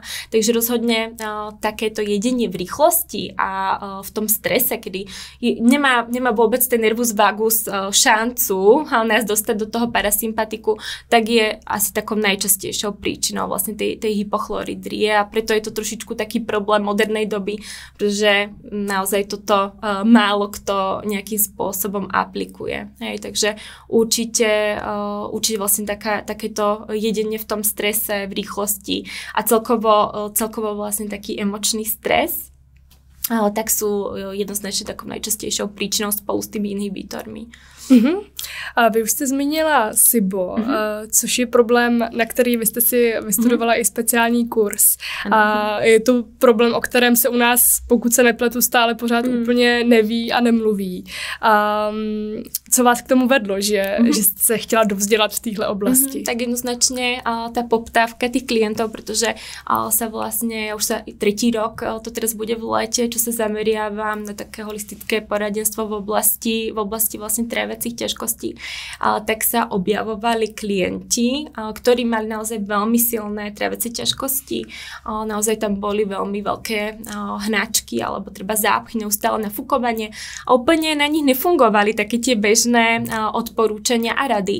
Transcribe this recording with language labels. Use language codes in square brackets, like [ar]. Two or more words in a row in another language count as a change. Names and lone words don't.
[sk] Takže rozhodne takéto jedenie v rýchlosti a v tom strese, kedy nemá vôbec ten nervus vagus šancu nás dostať do toho parasympatiku, tak je asi takou najčastejšou príčinou vlastne tej hypochloridrie a preto je to trošičku taký problém modernej doby, pretože naozaj toto málo kto nejakým spôsobom aplikuje. Hej, takže určite vlastne takéto jedenie v tom strese, v rýchlosti a celkovo vlastne taký emočný stres, tak sú [cs] jednoznačně takovou nejčastějšou příčinou spolu s těmi inhibitormi. Mm-hmm. A vy už jste zmínila SIBO, což je problém, na který vy jste si vystudovala i speciální kurz. A je to problém, o kterém se u nás, pokud se nepletu, stále pořád úplně neví a nemluví. Co vás k tomu vedlo, že jste se chtěla dovzdělat v téhle oblasti? Tak jednoznačně ta poptávka těch klientů, protože se vlastně, už se 3. rok, [sk] to teraz bude v létě, čo se zameriavam na také holistické poradenstvo v oblasti vlastně trávecích ťažkostí, tak sa objavovali klienti, ktorí mali naozaj veľmi silné tráviace ťažkosti. Naozaj tam boli veľmi veľké hnačky alebo treba zápchy, neustále nafukovanie a úplne na nich nefungovali také tie bežné odporúčania a rady.